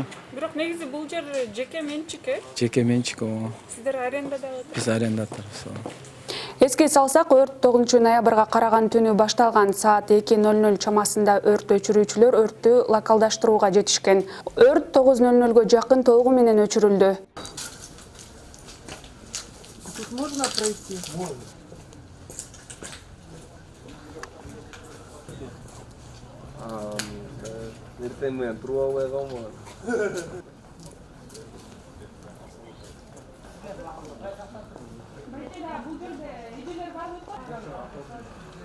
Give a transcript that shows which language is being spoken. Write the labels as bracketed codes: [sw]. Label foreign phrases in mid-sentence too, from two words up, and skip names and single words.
[ky] Бирок негизи бул жер жеке менчик э? Жеке менчик, ооба. Сиздер арендада отурасыздар. Биз арендаторбуз. Эске салсак, өрт 9-ноябрга караган түнү башталган саат 2:00 чамасында өрт өчүрүүчүлөр өрттү локалдаштырууга жетишкен. Өрт 9:00 жакын толугу менен өчүрүлдү. [ru] Тут можно пройти? Можно. [ky] ертең мен туруп албай калмаган. Бул жерде эжелер барбы?